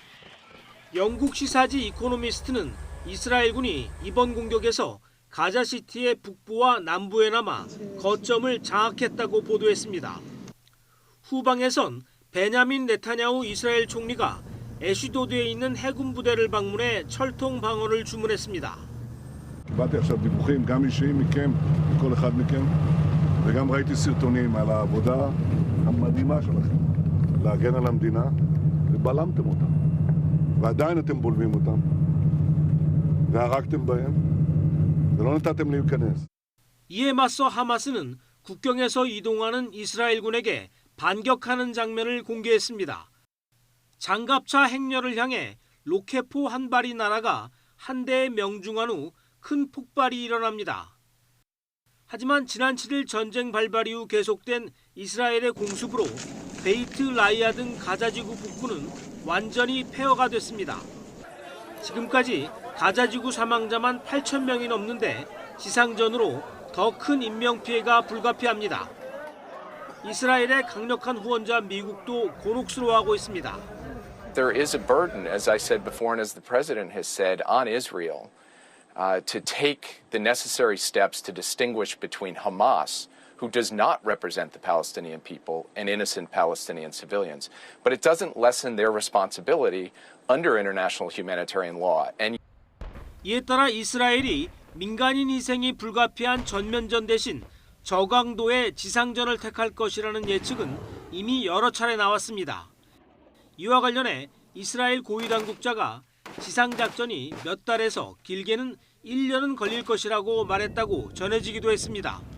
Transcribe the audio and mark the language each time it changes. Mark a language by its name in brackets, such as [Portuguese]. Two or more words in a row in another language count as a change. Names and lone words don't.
[Korean] 영국 시사지 이코노미스트는 이스라엘군이 이번 공격에서 가자시티의 북부와 남부에 남아 거점을 장악했다고 보도했습니다. 후방에선 베냐민 네타냐후 이스라엘 총리가 애슈도드에 있는 해군 부대를 방문해 철통 방어를 주문했습니다. [Hebrew] קיבלתי עכשיו דיווחים גם אישיים מכם, מכל אחד מכם, וגם ראיתי סרטונים על העבודה המדהימה שלכם להגן על המדינה, ובלמתם אותם. ועדיין אתם בולמים אותם, והרגתם בהם, ולא נתתם להיכנס. [Korean] 이에 맞서 하마스는 국경에서 이동하는 이스라엘군에게 반격하는 장면을 공개했습니다. 장갑차 행렬을 향해 로켓포 한 발이 날아가 한 대에 명중한 후 큰 폭발이 일어납니다. 하지만 지난 7일 전쟁 발발 이후 계속된 이스라엘의 공습으로 베이트 라이아 등 가자지구 북부는 완전히 폐허가 됐습니다. 지금까지 가자지구 사망자만 8,000명이 넘는데 지상전으로 더 큰 인명피해가 불가피합니다. 이스라엘의 강력한 후원자 미국도 곤혹스러워하고 있습니다. [English] There is a burden, as I said before and as the president has said, on Israel to take the necessary steps to distinguish between Hamas, who does not represent the Palestinian people, and innocent Palestinian civilians. But it doesn't lessen their responsibility under international humanitarian law. And [Korean] 이에 따라 이스라엘이 민간인 희생이 불가피한 전면전 대신 저강도의 지상전을 택할 것이라는 예측은 이미 여러 차례 나왔습니다. 이와 관련해 이스라엘 고위 당국자가 지상작전이 몇 달에서 길게는 1년은 걸릴 것이라고 말했다고 전해지기도 했습니다.